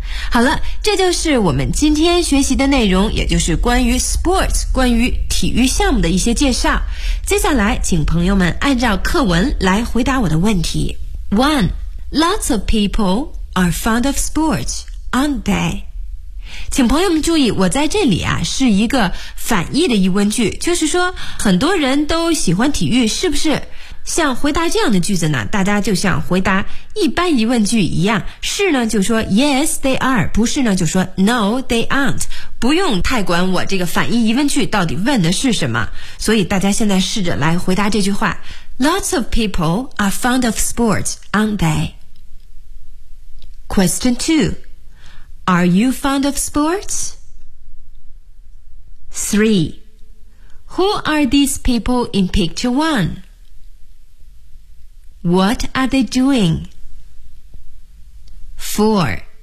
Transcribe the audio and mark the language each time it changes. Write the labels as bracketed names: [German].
[Chinese] 好了，这就是我们今天学习的内容，也就是关于 sports 关于体育项目的一些介绍。接下来请朋友们按照课文来回答我的问题。 1. [English] Lots of people are fond of sports, aren't they? [Chinese] 请朋友们注意，我在这里啊是一个反义的疑问句，就是说很多人都喜欢体育是不是？像回答这样的句子呢，大家就像回答一般疑问句一样，是呢就说 [English] yes they are， [Chinese] 不是呢就说 [English] no they aren't， [Chinese] 不用太管我这个反义疑问句到底问的是什么。所以大家现在试着来回答这句话， [English] Lots of people are fond of sports, aren't they? Question 2. Are you fond of sports? 3. Who are these people in picture 1? What are they doing? 4.